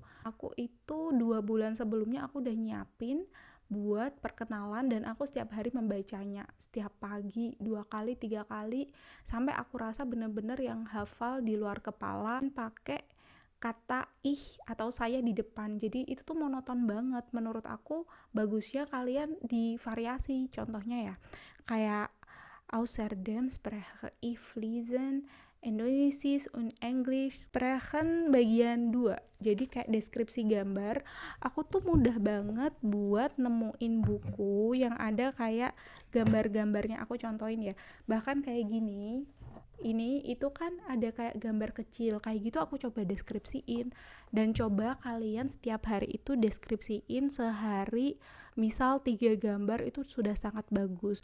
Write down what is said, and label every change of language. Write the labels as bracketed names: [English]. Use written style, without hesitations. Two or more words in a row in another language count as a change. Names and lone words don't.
[Indonesian] Aku itu 2 bulan sebelumnya aku udah nyiapin buat perkenalan, dan aku setiap hari membacanya, setiap pagi 2 kali 3 kali, sampai aku rasa bener-bener yang hafal di luar kepala, pakai kata ih atau saya di depan. Jadi itu tuh monoton banget. Menurut aku bagusnya kalian divariasi. Contohnya ya, kayak [German] außerdem spreche ich fließend Indonesisch und English sprechen [Indonesian] bagian 2. Jadi kayak deskripsi gambar. Aku tuh mudah banget buat nemuin buku yang ada kayak gambar-gambarnya. Aku contohin ya. Bahkan kayak gini. Ini itu kan ada kayak gambar kecil. Kayak gitu aku coba deskripsiin. Dan coba kalian setiap hari itu deskripsiin sehari, misal 3 gambar, itu sudah sangat bagus.